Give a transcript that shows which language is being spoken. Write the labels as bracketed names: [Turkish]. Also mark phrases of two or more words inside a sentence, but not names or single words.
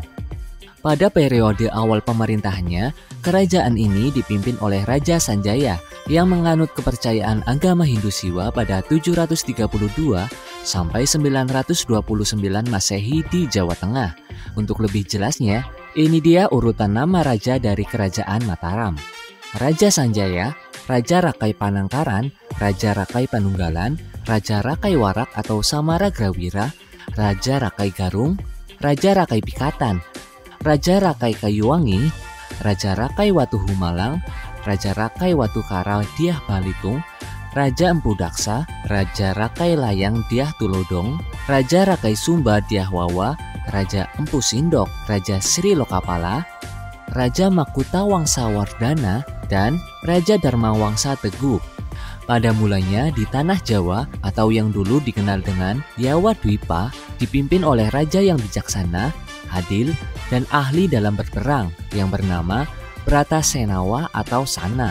[Indonesian] Pada periode awal pemerintahannya, kerajaan ini dipimpin oleh Raja Sanjaya yang menganut kepercayaan agama Hindu Siwa pada 732 sampai 929 Masehi di Jawa Tengah. Untuk lebih jelasnya, ini dia urutan nama raja dari Kerajaan Mataram. Raja Sanjaya, Raja Rakai Panangkaran, Raja Rakai Panunggalan, Raja Rakai Warak atau Samaragrawira, Raja Rakai Garung, Raja Rakai Pikatan, Raja Rakai Kayuwangi, Raja Rakai Watu Humalang, Raja Rakai Watu Kara Diah Balitung, Raja Empu Daksa, Raja Rakai Layang Diah Tulodong, Raja Rakai Sumba Diah Wawa, Raja Empu Sindok, Raja Sri Lokapala, Raja Makuta Wangsa Wardana, dan Raja Dharma Wangsa Teguh. Pada mulanya di tanah Jawa atau yang dulu dikenal dengan Jawa Dwipa dipimpin oleh raja yang bijaksana, adil, dan ahli dalam berperang yang bernama Bratasenawa atau Sana.